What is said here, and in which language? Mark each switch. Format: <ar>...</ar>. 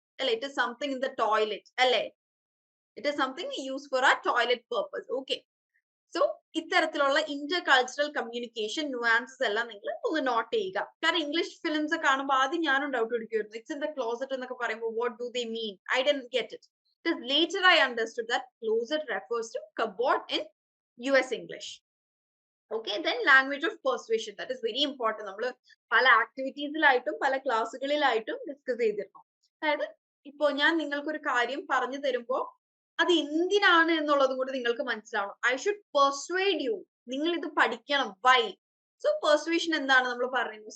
<en>അല്ലെ, it is something in the toilet അല്ലെ, it is something use for ആ toilet purpose.</en> <ml>Okay, so ഇത്തരത്തിലുള്ള Inter cultural communication nuances എല്ലാം നിങ്ങൾ ഒന്ന് നോട്ട് ചെയ്യുക. കാരണം ഇംഗ്ലീഷ് ഫിലിംസ് കാണുമ്പോൾ ആദ്യം ഞാനും doubt പിടിക്കുമായിരുന്നു,</ml> <en>it's in the closet</en> <ml>എന്നൊക്കെ പറയുമ്പോൾ</ml> <en>What do they mean, I don't get it. It is later I understood that closet refers to cupboard in US English. Okay, then language of persuasion, that is very important.</en> <ml>നമ്മൾ പല ആക്ടിവിറ്റീസിലായിട്ടും പല ക്ലാസ്സുകളിലായിട്ടും discuss ചെയ്തിരുന്നു. അതായത് ഇപ്പോ ഞാൻ നിങ്ങൾക്കൊരു കാര്യം പറഞ്ഞു തരുമ്പോൾ അത് എന്തിനാണ് എന്നുള്ളതും കൂടി നിങ്ങൾക്ക് മനസ്സിലാവണം.</ml> <en>I should persuade you,</en> <ml>നിങ്ങൾ ഇത് പഠിക്കണം. വൈ? സോ പെർസ്വേഷൻ എന്താണ് നമ്മൾ പറയുന്നത്?</ml>